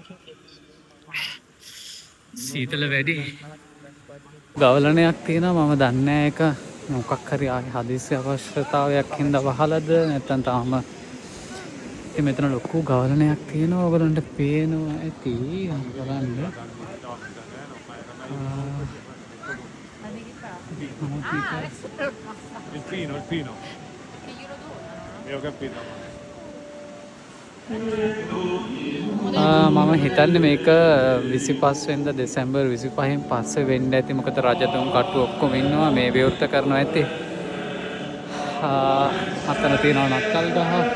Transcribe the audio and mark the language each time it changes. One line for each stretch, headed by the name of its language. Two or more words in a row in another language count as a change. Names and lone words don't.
Sinhala: සීතල වැඩි. ගවලනයක් තියෙනවා. මම දන්නේ ඒක මොකක් හරි හදිසි අවශ්‍යතාවයක් හින්දා වහලද නැත්නම් තාම. ඉතින් මෙතන ලොකු ගවලනයක් තියෙනවා. ඔයගලන්ට පේනවා ඇති. බලන්න.
Italian: Il pino. Io ho capito.
Sinhala: මම හිතන්නේ මේක 25 වෙනිදා දෙසැම්බර් 25න් පස්සේ වෙන්න ඇති. මොකද රජතුන් කට්ටු ඔක්කොම ඉන්නවා මේ විවෘත කරනවා ඇති. අතන තියෙනවා නත්තල් ගහ.